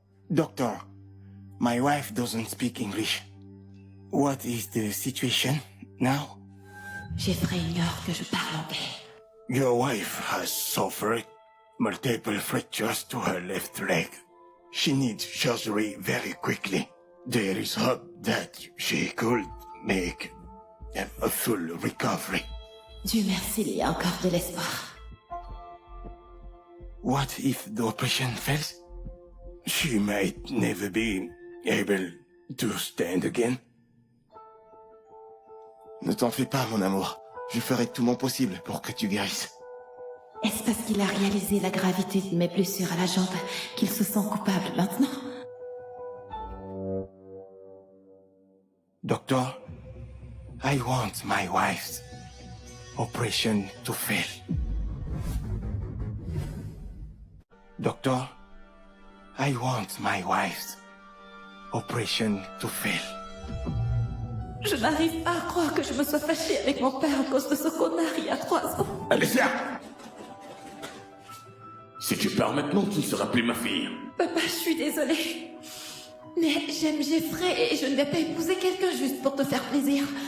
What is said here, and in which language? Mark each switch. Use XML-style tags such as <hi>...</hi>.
<en>Doctor, my wife doesn't speak English. What is the situation now?</en> <fr>Jeffrey ignore que je parle anglais.</fr> <en>Your wife has suffered multiple fractures to her left leg. She needs surgery very quickly. There is hope that she could make a full recovery.</en> <fr>Dieu merci, il y a encore de l'espoir.</fr> <en>What if the operation fails? She might never be able to stand again.</en> <fr>Ne t'en fais pas, mon amour. Je ferai tout mon possible pour que tu guérisses. Est-ce parce qu'il a réalisé la gravité de mes blessures à la jambe qu'il se sent coupable maintenant?</fr> <en>Doctor, I want my wife's operation to fail. Doctor, I want my wife's operation to fail.</en> <fr>Je n'arrive pas à croire que je me sois fâchée avec mon père à cause de ce connard il y a 3 ans. Alicia! Si tu pars maintenant, tu ne seras plus ma fille. Papa, je suis désolée. Mais j'aime Jeffrey et je ne vais pas épouser quelqu'un juste pour te faire plaisir.</fr>